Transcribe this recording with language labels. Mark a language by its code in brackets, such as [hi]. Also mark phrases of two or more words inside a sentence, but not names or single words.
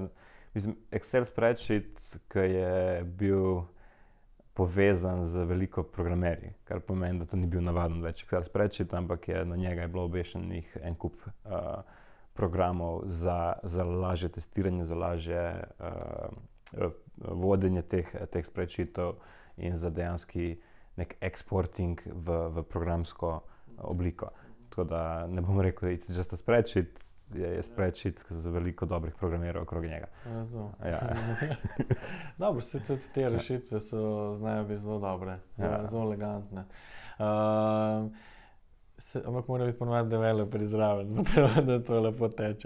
[sl] Excel spreadsheet, ki je bil povezan z veliko programerji, kar pomeni, da to ni bil navaden več Excel spreadsheet, ampak na njega je bilo obešenih en kup programov za lažje testiranje, za lažje vodenje teh spreadsheetov in za dejanski nek exporting v programsko obliko. Tako da ne bom rekel, da [en] it's just a spreadsheet, [sl] je spreadsheet z veliko dobrih programerov okrog njega. Ja. Dobro, tudi te rešitve znajo biti zelo dobre, zelo elegantne. Ampak mora biti ponovadi developer zraven, da to lepo teče.